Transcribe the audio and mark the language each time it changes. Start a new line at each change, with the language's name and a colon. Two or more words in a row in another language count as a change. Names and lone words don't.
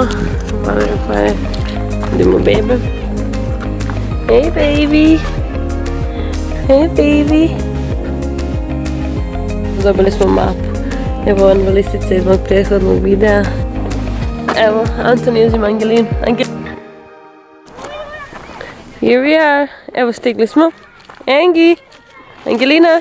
Serbian: HVALA Fire. Idemo bebe.
English: Hey baby. Hey baby.
Serbian: Dobili smo mapu. Evo on listice iz mog prethodnog videa. Evo, Antoni uzima Angelinu.
English: Here we are.
Serbian: Evo stigli smo. Angi. Angelina.